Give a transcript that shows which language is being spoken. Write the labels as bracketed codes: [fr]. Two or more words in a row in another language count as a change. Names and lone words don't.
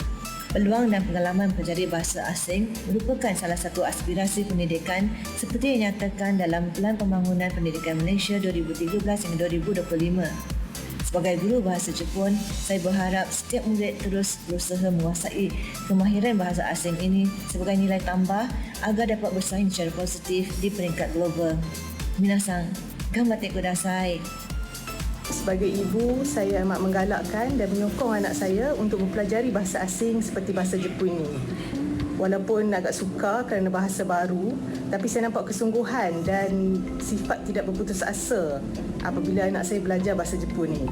[ms] Peluang dan pengalaman mempelajari bahasa asing merupakan salah satu aspirasi pendidikan seperti yang dinyatakan dalam Pelan Pembangunan Pendidikan Malaysia 2013 hingga 2025. Sebagai guru bahasa Jepun, saya berharap setiap murid terus berusaha menguasai kemahiran bahasa asing ini sebagai nilai tambah agar dapat bersaing secara positif di peringkat global. [ja] Minasan, ganbatte kudasai. [ms] Sebagai ibu, saya amat menggalakkan dan menyokong anak saya untuk mempelajari bahasa asing seperti bahasa Jepun ini. Walaupun agak sukar kerana bahasa baru, tapi saya nampak kesungguhan dan sifat tidak berputus asa apabila anak saya belajar bahasa Jepun ini.